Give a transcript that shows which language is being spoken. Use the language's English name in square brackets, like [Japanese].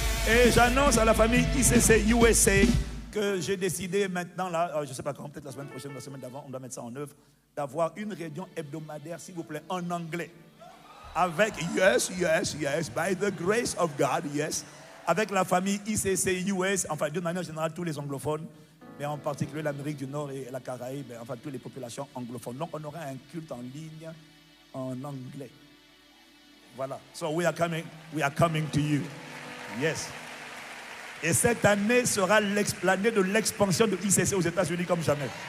[French] Et j'annonce à la famille ICC USA que j'ai décidé maintenant, là, je ne sais pas quand, peut-être la semaine prochaine, la semaine d'avant, on doit mettre ça en œuvre, d'avoir une réunion hebdomadaire, s'il vous plaît, en anglais. Avec, [English] yes, by the grace of God, yes. [French] Avec la famille ICC US, enfin, de manière générale, tous les anglophones, mais en particulier l'Amérique du Nord et la Caraïbe, enfin, toutes les populations anglophones. Donc, on aura un culte en ligne en anglais. Voilà. [English] So, we are coming to you. Yes. [French] Et cette année sera l'année de l'expansion de ICC aux États-Unis comme jamais.